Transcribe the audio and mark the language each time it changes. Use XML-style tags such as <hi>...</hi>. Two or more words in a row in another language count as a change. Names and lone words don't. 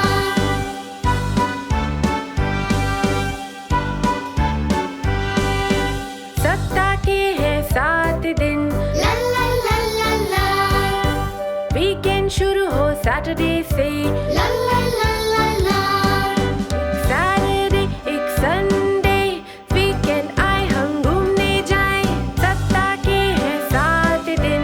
<hi>सप्ताह के हैं 7 दिन, ला ला ला ला ला। वीकेंड शुरू हो सैटरडे से, ला ला ला ला ला। सैटरडे एक</hi> <en>Sunday, weekend</en> <hi>आए हम घूमने जाएं। सप्ताह के हैं 7 दिन,</hi>